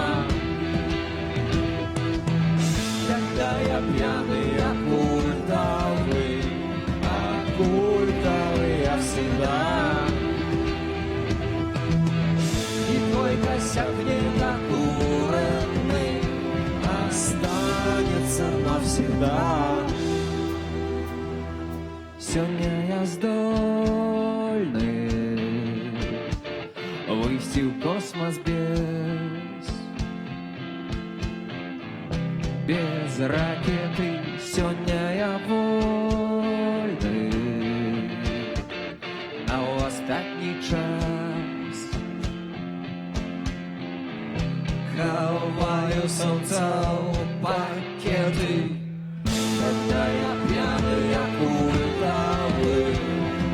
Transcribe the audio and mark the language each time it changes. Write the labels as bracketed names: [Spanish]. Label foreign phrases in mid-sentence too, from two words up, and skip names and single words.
[Russian] Когда я пьяный, я культовый я всегда. И твой косяк недокуренный останется навсегда. [Belarusian] Сёння я здольны выйсці ў космос без ракеты. Сёння я вольны, а ў астатні час хаваю сонца ў пакеты. [Russian] Когда я пьяный, я культовый